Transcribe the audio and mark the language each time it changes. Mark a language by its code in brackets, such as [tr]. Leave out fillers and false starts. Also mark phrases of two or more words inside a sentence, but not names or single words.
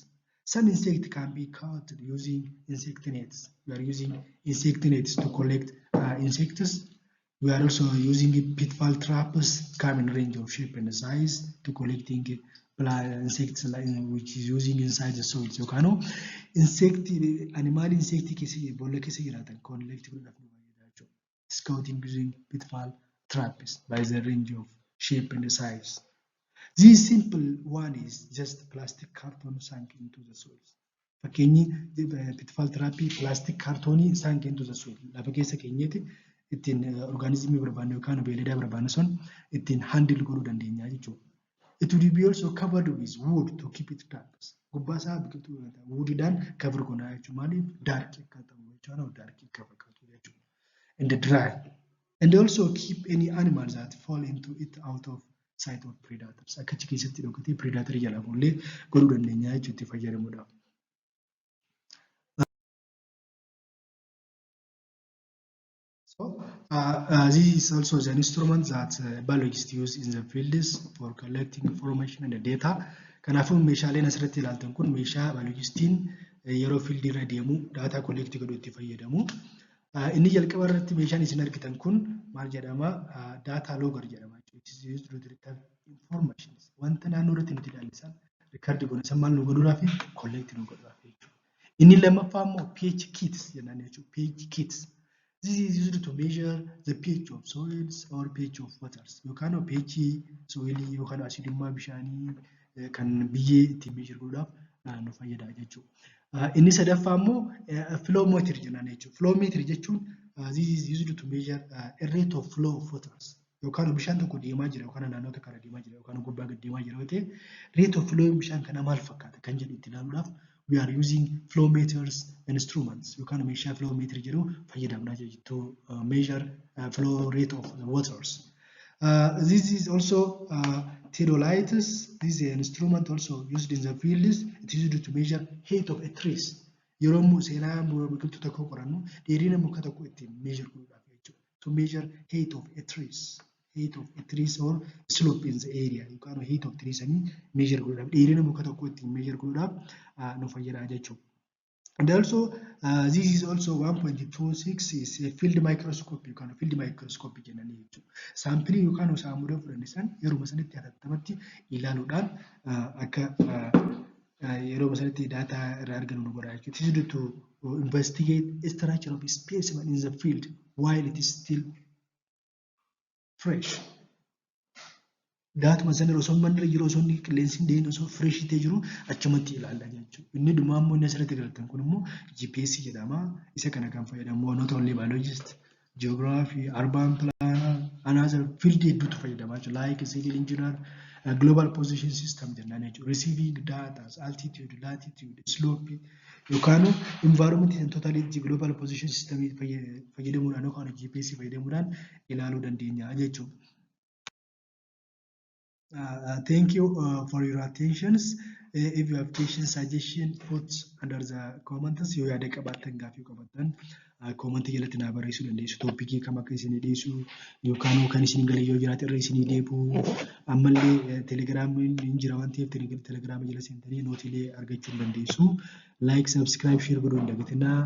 [en] Some insects can be caught using insect nets. We are using insect nets to collect insects. We are also using pitfall traps, come in range of shape and size to collecting insects which is using inside the soil. So kano animal insect [om] bolla keessa jiraatan [en] collect scouting using pitfall traps by the range of shape and size. This simple one is just plastic carton sunk into the soil. [om] Fakkeenyi [en] pitfall trap plastic carton sunk into the soil. [om] Lafa keessa keenyatti ittiin organismii barbaanne yookaan beeylada barbaanne sun ittiin handle godhuu dandeenya jechuudha. [en] It will be also covered with wood to keep it dark. [om] Gubbaa isaa biqiltuu woodidhaan cover godhaa jechuudha. Maaliif dark akka ta'u jechuudha dark akka fakkaatu jechuudha. [en] And dry. And also keep any animals that fall into it out of sight of predators. [om] Akka achi keessatti dhokatee predator jalaa fuullee godhuu dandeenya jechuudha itti fayyadamuudhaaf. [en] So this is also the instrument that biologists use in the fields for collecting information and data. [om] Kanaafuu meeshaaleen asirratti ilaaltan kun meeshaa biologistiin yeroo fiildii irra deemu [en] data collect [om] godhuu itti fayyadamu. Inni jalqaba irratti meeshaan isin argitan kun maal jedhama? [en] Data logger jedhama. It is used to retrieve information. [om] Wanta naannoo irratti nuti ilaallisan record godhan maal nu godhuudhaaf collect nu godhuudhaaf jechuudha. Inni lammaffaa immoo [en] pH kits [om] jennaan jechuudha. [en] pH kits. This is used to measure the pH of soils or pH of waters. [om] Yookaan pH soilii yookaan asidummaa bishaanii kan biyyee ittiin measure godhuudhaaf nu fayyada jechuudha. Inni sadaffaa immoo [en] flow meter [om] jennaan jechuudha. [en] Flow meter jechuun this is used to measure a rate of flow of waters. [om] Yookaan bishaan tokko deemaa jira yookaan naannoo tokko irra deemaa jira yookaan gubbaa gad deemaa jira yoo ta'e [en] rate of flow [om] bishaan kana maal fakkaata kan jedhu itti ilaaluudhaaf [en] we are using flow meters instruments. [om] Yookaan meeshaa [en] flow meter [om] jedhu fayyadamnaa jechuudha [en] to measure flow rate of the waters. This is also theodolites. This is an instrument also used in the fields. It is used to measure height of a tree. [om] Yeroo seenaa biqiltuu tokko qorannu dheerina muka tokko ittiin measure godhuudhaaf jechuudha. [en] To measure height of a tree. Height of a tree or slope in the area. [om] Yookaan [en] height of trees [om] ani measure godhuudhaaf dheerina muka tokko ittiin measure godhuudhaaf nu fayyada jechuudha. [en] And also, this is also 1.26 is a field microscope. You can field microscope [om] jennaan jechuudha. Saampilii yookaan saamudaa fudhannisan yeroo sanatti hatattaamatti ilaaluudhaan akka yeroo sanatti data irraa argannu nu godha jechuudha. [en] It is used to investigate a structure of a specimen in the field while it is still fresh. [om] Daatuma sana osoo manni jiru osoo inni qilleensi hin deebiin osoo fireeshii ta'e jiru achumatti ilaalla jechuudha. Inni dhumaa immoo inni asirratti agartan kun immoo GPS jedhama. Isa kana kan fayyadamu [en] not only biologist, geography, urban planner, another field [om] hedduutu fayyadamaa jiru. [en] Like civil engineer, global position system [om] jennaan jechuudha. [en] Receiving data, altitude, latitude, slope yookaan environment totally global position system fayyadamuudhaan yookaan GPS [om] fayyadamuudhaan ilaaluu dandeenya jechuudha. [en] Thank you for your attentions. If you have questions, suggestions, put under the comments. [om] Yoo yaada qabaattan gaaffii qabaattan comment jalatti naa barreessuu dandeessu. Toopikii kam akka isin dhiyeessu yookaan kan isin galee yoo jiraate irra isin deebi'u. Ammallee telegiraamiin hin jira waan ta'eef telegiraama jala seentanii nootiilee argachuu dandeessu. [en] Like, subscribe, share [om] godhuu hin dagatinaa.